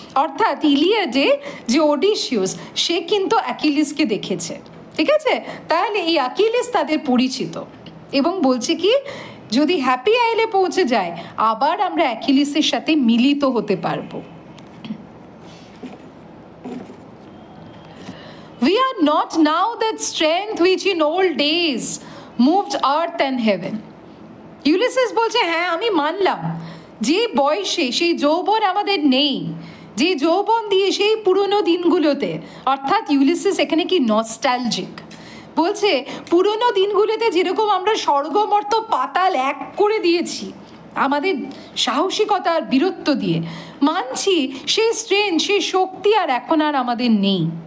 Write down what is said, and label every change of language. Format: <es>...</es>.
<bn>অর্থাৎ ইলিয়াডে যে ওডিসিউস, সে কিন্তু অ্যাকিলিসকে দেখেছে, ঠিক আছে? তাহলে এই অ্যাকিলিস তাদের পরিচিত, এবং বলছে কি, যদি হ্যাপি আইলে পৌঁছে যায় আবার আমরা অ্যাকিলিসের সাথে মিলিত হতে পারবো।</bn> <en>We are not now that strength which in old days moved earth and heaven.</en> <bn>Ulysses বলছে, হ্যাঁ আমি মানলাম যে বয়সে সেই যৌবন আমাদের নেই, যে যৌবন দিয়ে সেই পুরনো দিনগুলোতে, অর্থাৎ ইউলিসিস এখানে কি নস্টালজিক বলছে, পুরনো দিনগুলোতে যেরকম আমরা স্বর্গমর্ত পাতাল এক করে দিয়েছি আমাদের সাহসিকতার বীরত্ব দিয়ে, মানছি সেই স্ট্রেংথ, সেই শক্তি আর এখন আর আমাদের নেই।</bn>